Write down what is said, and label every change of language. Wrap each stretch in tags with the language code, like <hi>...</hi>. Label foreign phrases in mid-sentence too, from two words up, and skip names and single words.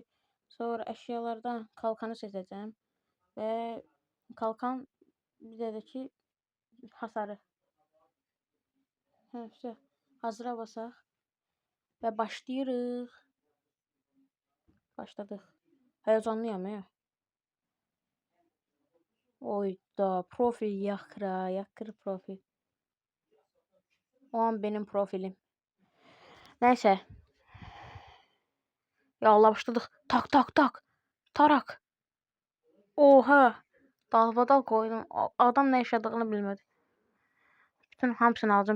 <az>Sonra əşyalardan kalkanı seçəcəm. Və kalkan bizə də ki hasarı. Hazıra basaq. Və başlayırıq. Başladıq. Həyecanlıyam.</az> <tr>Oyda profil yakır profil. O an benim profilim. Neyse. Ya Allah başladık. Tak. Tarak. Oha. Dalbadal koydum. Adam ne yaşadığını bilmedi. Bütün hamısını alacağım.</tr>